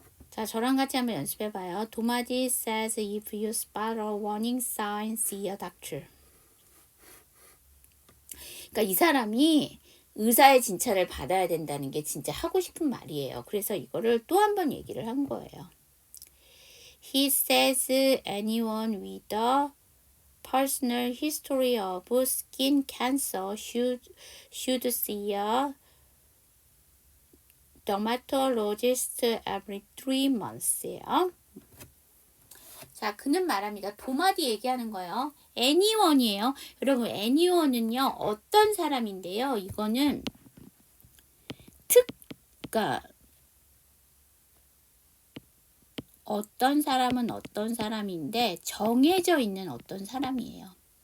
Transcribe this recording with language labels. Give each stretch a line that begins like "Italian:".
Korean: 자, 저랑 같이 한번 연습해봐요.
English: 도마지 says if you spot a warning sign, see a doctor.
Korean: 그러니까 이 사람이 의사의 진찰을 받아야 된다는 게 진짜 하고 싶은 말이에요. 그래서 이거를 또 한 번 얘기를 한 거예요.
English: He says anyone with a personal history of skin cancer should see a dermatologist every 3 months예요.
Korean: 자, 그는 말합니다. 도마디 얘기하는 거예요. anyone이에요. 여러분, anyone은요, 어떤 사람인데요. 이거는 그러니까 어떤 사람은 어떤 사람인데 정해져 있는 어떤 사람이에요.